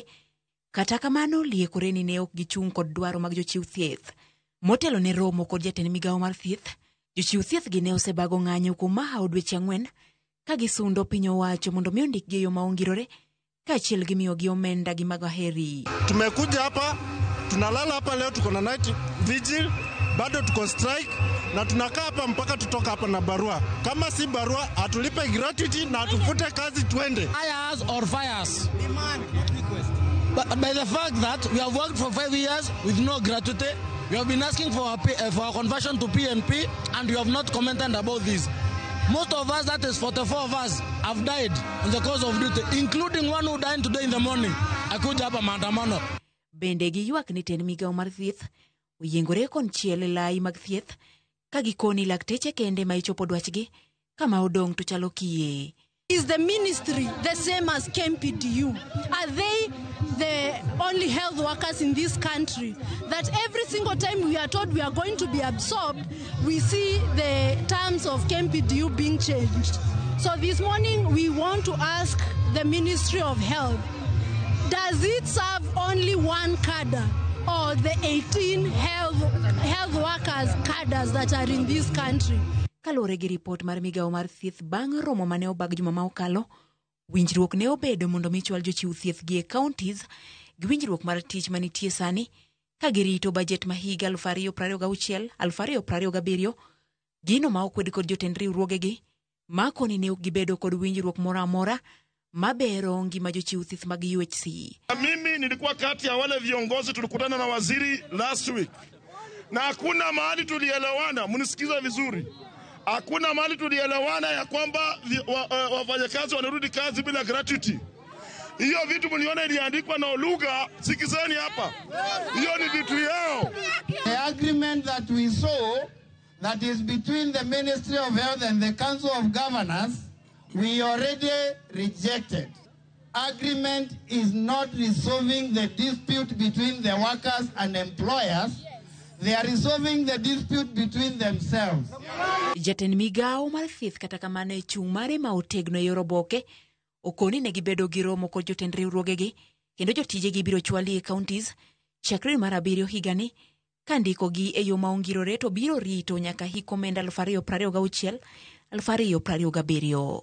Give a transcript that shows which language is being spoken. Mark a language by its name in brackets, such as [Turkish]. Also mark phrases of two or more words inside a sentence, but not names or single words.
[Luo (Kenya and Tanzania)] Kata kamano liekore ni ne ok gichung' kod dwaro mag jochiw thieth. Motelo ne romo kod jatend migawo mar thieth, jochiw thieth gi ne osebago ng'anyo kuom mahaw dweche 4 ka gisundo piny owacho mondo mi ondikgi e yo maongirore kaachiel gi miyogi omenda gi maraheri. [Swahili] Tumekuja hapa, tunalala hapa leo, tuko na [English] night vigil, [Swahili] bado tuko strike na tunakaa hapa mpaka tutoka hapa na barua. Kama si barua, atulipe gratuity na atufute kazi twende. [English] Fires or fires. But by the fact that we have worked for 5 years with no gratuity, we have been asking for our conversion to PNP and you have not commented about this. Most of us, that is 44 of us, have died in the course of duty, including one who died today in the morning. [Swahili] Akuja hapa maandamano. [Luo (Kenya and Tanzania)] Bende giywak ni tend migawo mar thieth oyiengore konchiel e lai mag thieth ka gikoni lakteche kende ma ichopo dwachgi kama odong' to chalo kiye. [English] Is the ministry the same as KMPDU? Are they the only health workers in this country that every single time we are told we are going to be absorbed, we see the terms of KMPDU being changed? So this morning we want to ask the Ministry of Health, does it serve only one cadre or the 18 health workers cadres that are in this country? [Luo (Kenya and Tanzania)] Kalore gi report mar migawo mar thieth bang' romo mane obag juma ma okalo, winjruok ne obedo mondo michwal jochiw thieth gi e counties gi winjruok mar tich manitie sani ka girito bajet ma higa 2026-2027 gino ma okwed kod jotend riwruoge gi ma koni ne ok gibedo kod winjruok moro amora mabero ngima jochiw thieth mag UHC. [Swahili] Mimi nilikuwa kati ya wale viongozi tulikutana na waziri [English] last week [Swahili] na hakuna mahali tulielewana, mnisikiza vizuri. Hakuna mahali tulielewana ya kwamba wafanyakazi wanarudi kazi bila gratuity. Hiyo vitu mliona iliandikwa na lugha, sikizeni hapa. Hiyo ni vitu yao. [English] The agreement that we saw that is between the Ministry of Health and the Council of Governors, we already rejected. Agreement is not resolving the dispute between the workers and employers. They are resolving the dispute between themselves. [Luo (Kenya and Tanzania)] Jatend migawo mar thieth kata kamano e chung' mare ma otegno e oboke okoni ne gibedo gi romo kod jotend riwruoge gi kendo jotije gi biro chwali e counties chakre mar 7 higani ka ndiko gi e yo maongirore to biro rito nyaka hik omenda 2026-2027.